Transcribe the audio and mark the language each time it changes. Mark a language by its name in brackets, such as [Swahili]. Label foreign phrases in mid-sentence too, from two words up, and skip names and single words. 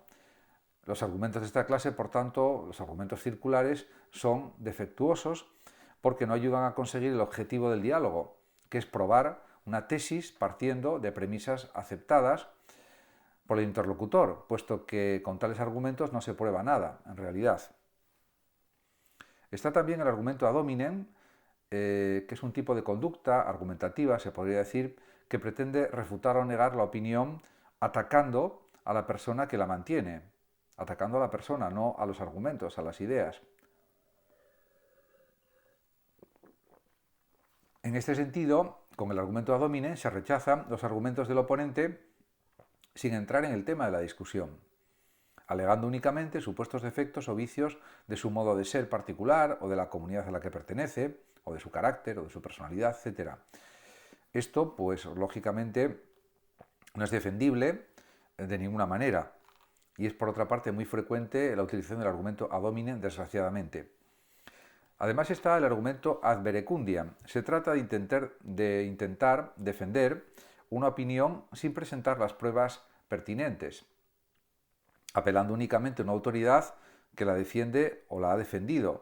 [Spanish] Los argumentos de esta clase, por tanto, los argumentos circulares, son defectuosos porque no ayudan a conseguir el objetivo del diálogo, que es probar una tesis partiendo de premisas aceptadas por el interlocutor, puesto que con tales argumentos no se prueba nada, en realidad. Está también el argumento [Latin] ad hominem, [Spanish] que es un tipo de conducta argumentativa, se podría decir, que pretende refutar o negar la opinión atacando a la persona que la mantiene, atacando a la persona, no a los argumentos, a las ideas. En este sentido, con el argumento [Latin] ad hominem [Spanish] se rechazan los argumentos del oponente sin entrar en el tema de la discusión, alegando únicamente supuestos defectos o vicios de su modo de ser particular o de la comunidad a la que pertenece, o de su carácter o de su personalidad, etc. Esto, pues, lógicamente, no es defendible de ninguna manera y es, por otra parte, muy frecuente la utilización del argumento [Latin] ad hominem, [Spanish] desgraciadamente. Además está el argumento [Latin] ad verecundiam. [Spanish] Se trata de intentar defender una opinión sin presentar las pruebas pertinentes, apelando únicamente a una autoridad que la defiende o la ha defendido.